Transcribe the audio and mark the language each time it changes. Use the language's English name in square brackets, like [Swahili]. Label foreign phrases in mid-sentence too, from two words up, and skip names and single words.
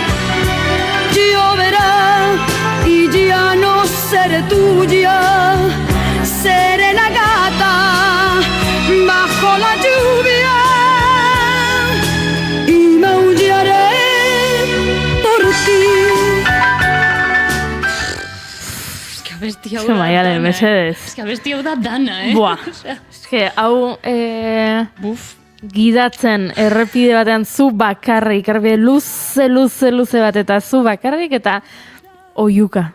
[Spanish] Lloverá y ya no seré tuya, seré la gata bajo la lluvia y maullaré por ti. [Basque] Abesti hau Eske Maialen, mesedez. Eske abesti hau da dana, Buah, eske hau gidatzen errepide batean zu bakarrik, errepide luze bat eta zu bakarrik eta oiuka.